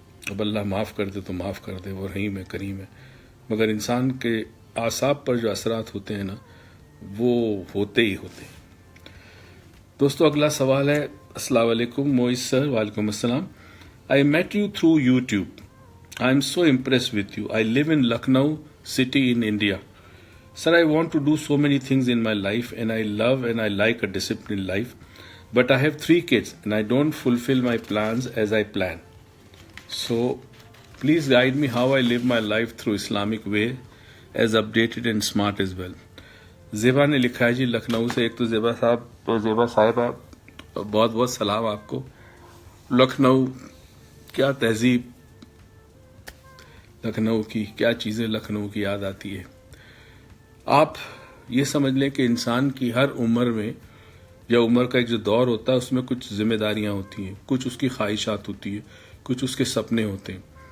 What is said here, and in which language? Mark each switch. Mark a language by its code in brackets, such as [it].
[hi] अब अल्लाह माफ़ कर दे तो माफ़ कर दे, वो रहीम है, करीम है, मगर इंसान के आसाब पर जो असरात होते हैं ना, वो होते ही होते हैं। दोस्तों, अगला सवाल है, अस्सलाम वालेकुम मोइस सर। वालेकुम अस्सलाम। [en] I met you through YouTube, I am so impressed with you, I live in Lucknow city in India. Sir, I want to do so many things in my life and I love and I like a disciplined life, but I have 3 kids and I don't fulfill my plans as I plan. So, please guide me how I live my life through Islamic way, as updated and smart as well. [hi] Zeba ने लिखा है जी लखनऊ से। एक तो ज़ेबा साहिबा बहुत बहुत सलाम आपको। लखनऊ, क्या तहजीब लखनऊ की, क्या चीज़ें लखनऊ की याद आती है। आप ये समझ लें कि इंसान की हर उम्र में, या उम्र का एक जो दौर होता है, उसमें कुछ जिम्मेदारियां होती हैं, कुछ उसकी ख्वाहिशात होती है, कुछ उसके सपने होते हैं।